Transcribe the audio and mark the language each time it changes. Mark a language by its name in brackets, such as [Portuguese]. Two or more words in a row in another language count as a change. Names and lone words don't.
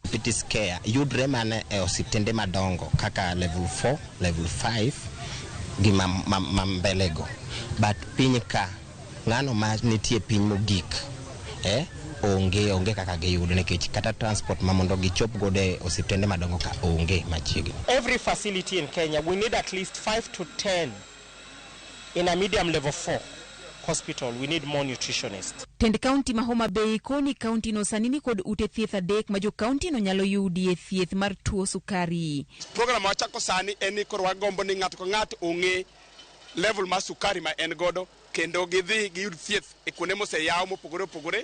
[Luo (Kenya and Tanzania)] Diabetes care yudre mana e osiptende madongo kaka level 4, level 5 gi mambelego. But piny ka ng'ano ma nitie piny mogik onge kaka giyudo nikech kata transport mamondo gichop gode osiptende madongo ka onge machiegni. [English] Every facility in Kenya we need at least 5 to 10 in a medium level 4 hospital. We need more nutritionists. [Luo (Kenya and Tanzania)] Tend county ma Homa Bay koni county no sanini kod ute thieth adek ma jo county no nyalo yudi e thieth mar tuo sukari. Program wachako sani eni korwa gombo ni ng'ato ko ng'ato ong'e level mar sukari ma en godo kendo gidhi giyud thieth e kuonde moseyaw mopogore opogore.